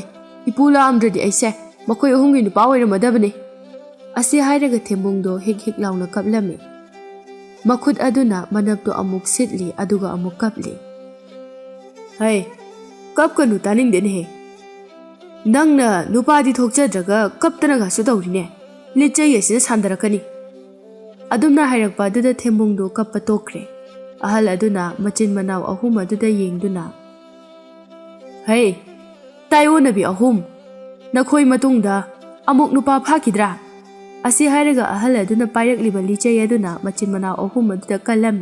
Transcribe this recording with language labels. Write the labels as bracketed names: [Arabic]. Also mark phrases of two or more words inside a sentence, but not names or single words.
[Manipuri] Ipu laamdradi aise makoi ahumgi nupa oiramadabane. Asi hairaga thembungdo hik launa kaplami. Makhut aduna manabdo amuk sitli aduga amuk kapli. Hai, kapkanu taningdene he. Nangna nupadi thokchadraga kaptanaga su tawrine. Lichay asina sandarakani. Adumna hairakpa aduda thembungdo kappa tokre. Ahal aduna machin manao ahum aduda yengduna. Hai, tayo nabi ahum. Nakhoi matungda amuk nupa phakidra. Asi hairaga ahal aduna pairakliba lichay aduna machin manao ahum aduda kalami.